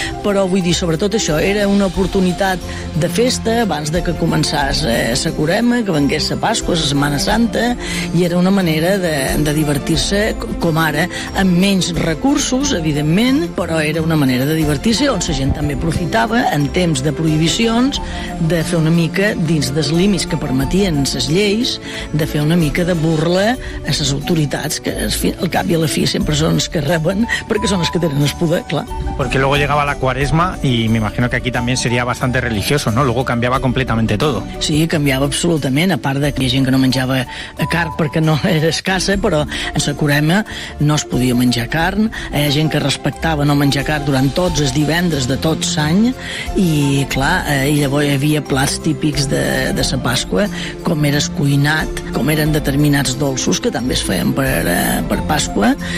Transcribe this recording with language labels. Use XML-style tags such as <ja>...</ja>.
<ca>Però vull dir, sobretot això, era una oportunitat de festa abans de que començàs la Quaresma, que vengués la Pasqua, la Setmana Santa, i era una manera de divertir-se com ara, amb menys recursos, evidentment, però era una manera de divertir-se on la gent també aprofitava en temps de prohibicions de fer una mica, dins dels límits que permetien les lleis, de fer una mica de burla a les autoritats, que al cap i a la fi sempre són els que reben, perquè són els que tenen el poder, clar. Perquè llavors</ca> <es>llegava la Quaresma y me imagino que aquí también sería bastante religioso, ¿no? Luego cambiaba completamente todo.</es> <ca>Sí,</ca> <es>cambiaba absolutamente,</es> <ca>a part de que hi ha gent que no menjava carn perquè no era escassa, però en la Quaresma no es podia menjar carn, hi ha gent que respectava no menjar carn durant tots els divendres de tot l'any, i clar, llavors hi havia plats típics de la Pasqua, com era el cuinat, com eren determinats dolços que també es feien per Pasqua,</ca>